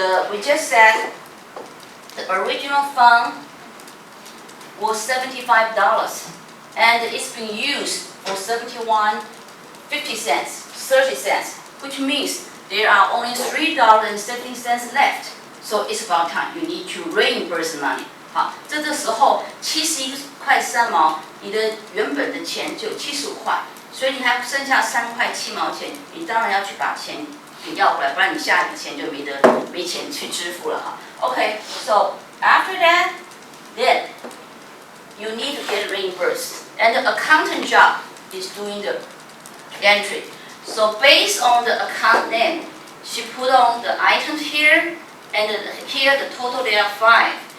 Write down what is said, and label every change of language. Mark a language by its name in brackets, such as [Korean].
[English] We just said the original fund was $75 and it's been used for $71.50, 30 cents, which means there are only $3.70 left. So it's about time you need to reimburse money. [Chinese] 好，这个时候71块3毛，你的原本的钱就75块，所以你还剩下3块7毛钱，你当然要去把钱给要回来，不然你下一笔钱就没钱去支付了哈。 [English] Okay, so after that, then you need to get reimbursed, and the accountant job is doing the entry. So based on the account name, she put on the items here, and here the total there are 5.